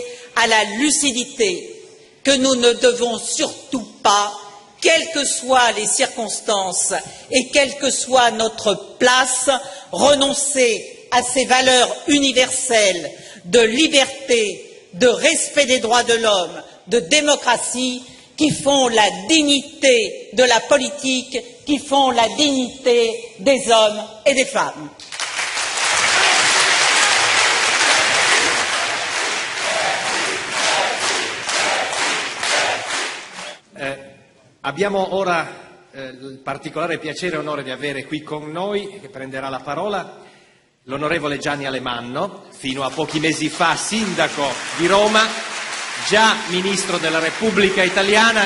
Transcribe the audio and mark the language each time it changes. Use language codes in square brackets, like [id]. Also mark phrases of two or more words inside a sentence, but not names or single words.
[fr] à la lucidité, que nous ne devons surtout pas, quelles que soient les circonstances et quelle que soit notre place, renoncer à ces valeurs universelles de liberté, de respect des droits de l'homme, de démocratie, qui font la dignité de la politique, qui font la dignité des hommes et des femmes. [it] Abbiamo ora il particolare piacere e onore di avere qui con noi, che prenderà la parola, l'onorevole Gianni Alemanno, fino a pochi mesi fa sindaco di Roma, già Ministro della Repubblica Italiana.